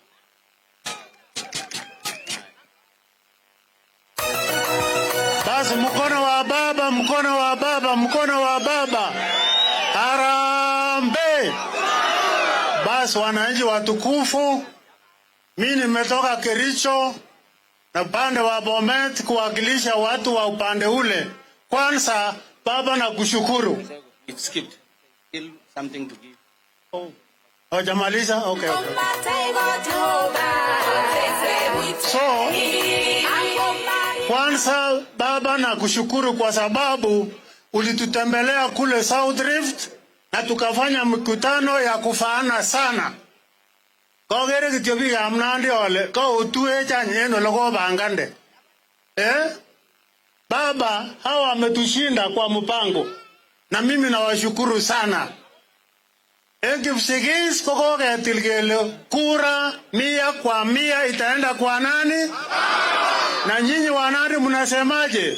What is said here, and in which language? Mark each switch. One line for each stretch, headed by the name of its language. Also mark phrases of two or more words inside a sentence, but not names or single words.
Swahili: Basi mkono wa baba, mkono wa baba, mkono wa baba. Harambee! Basi wananchi watukufu, mimi nimetoka Kericho na upande wa Bomet kuwakilisha watu wa upande ule. Kwanza baba na kushukuru.
English: It skipped. Still something to give. Oh, jamaliza? Okay. So,
Swahili: kwanza baba na kushukuru kwa sababu ulitutembelea kule South Rift na tukafanya mikutano ya kufaana sana.
Kalenjin: Kogere kityo biikab Nandi ole kautuech any ole kobangande.
Swahili: Baba, hawa wametushinda kwa mpango. Na mimi nawashukuru sana.
Kalenjin: Kipsigis koketil kele kura
Swahili: 100% itaenda kwa nani? Na nyinyi wanani mnasemaje?